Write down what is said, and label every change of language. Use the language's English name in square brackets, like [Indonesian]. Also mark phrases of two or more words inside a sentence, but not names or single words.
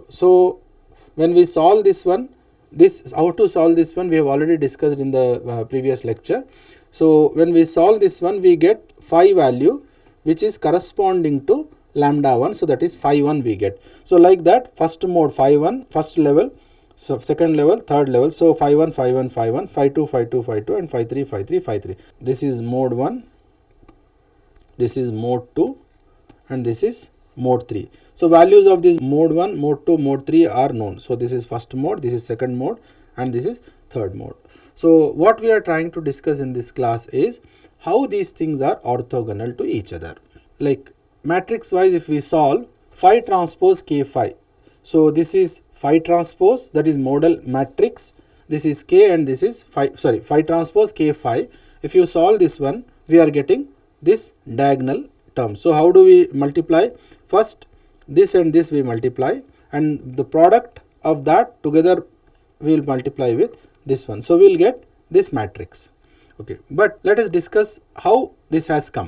[English] So when we solve this one, how to solve this one we have already discussed in the previous lecture. So when we solve this one, we get phi value which is corresponding to lambda 1, so that is phi 1 we get. So like that, first mode phi 1, first level, so second level, third level. So phi 1, phi 1, phi 1, phi 2, phi 2, phi 2 and phi 3, phi 3, phi 3. This is mode 1, this is mode 2 and this is mode 3. So values of this mode 1, mode 2, mode 3 are known. So this is first mode, this is second mode and this is third mode. So what we are trying to discuss in this class is how these things are orthogonal to each other. Like matrix wise, if we solve phi transpose k phi. So this is phi transpose, that is modal matrix. This is k and this is phi transpose k phi. If you solve this one, we are getting this diagonal term. So how do we multiply? First this and this we multiply and the product of that together we will multiply with this one. So we will get this matrix. Okay, but let us discuss how this has come.